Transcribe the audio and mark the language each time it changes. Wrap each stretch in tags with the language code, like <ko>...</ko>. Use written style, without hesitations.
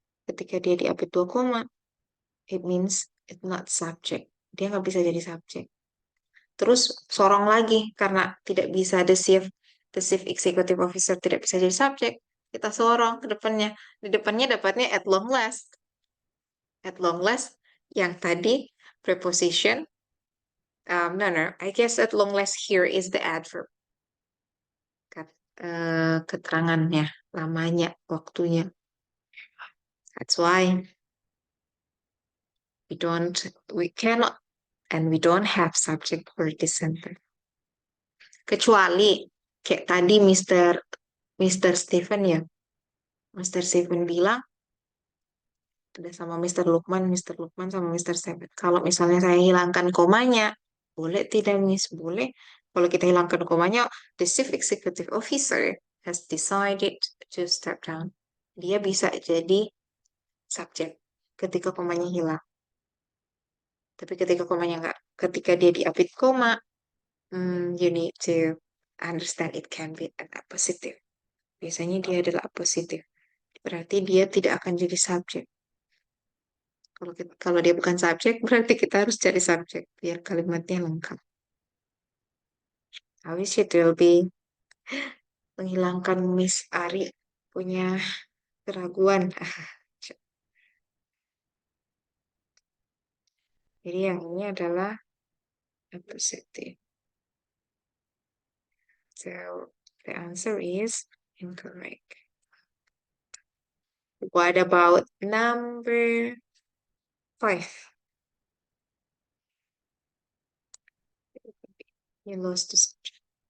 <id>Ketika dia diapit 2 koma,</id> <en>it means it's not subject.</en> <id>Dia nggak bisa jadi subjek. Terus sorong lagi, karena tidak bisa</id> <en>the chief executive officer</en> <id>tidak bisa jadi subjek, kita sorong ke depannya. Di depannya dapatnya</id> <en>at long last. At long last,</en> <id>yang tadi</id> <en>preposition, no, I guess at long last here is the adverb.</en> <id>Keterangannya, lamanya, waktunya.</id> <en>That's why we cannot, and we don't have subject for this sentence.</en> <id>Kecuali kayak tadi Mr. Stephen ya. Mr. Stephen bilang ada sama Mr. Lukman sama Mr. Stephen. Kalau misalnya saya hilangkan komanya, boleh tidak, Miss? Boleh. Kalau kita hilangkan komanya,</id> <en>the chief executive officer has decided to step down.</en> <id>Dia bisa jadi subjek ketika komanya hilang. Tapi ketika dia diapit koma,</id> <en>you need to understand it can be an appositive.</en> <id>Biasanya dia adalah appositive. Berarti dia tidak akan jadi subjek. Kalau dia bukan subjek, berarti kita harus cari subjek biar kalimatnya lengkap.</id> <en>I wish it will be</en> <id>menghilangkan Miss Ari punya keraguan. Jadi yang ini adalah appositive.</id> <en>So the answer is incorrect. What about number 5? You lost the subject.</en>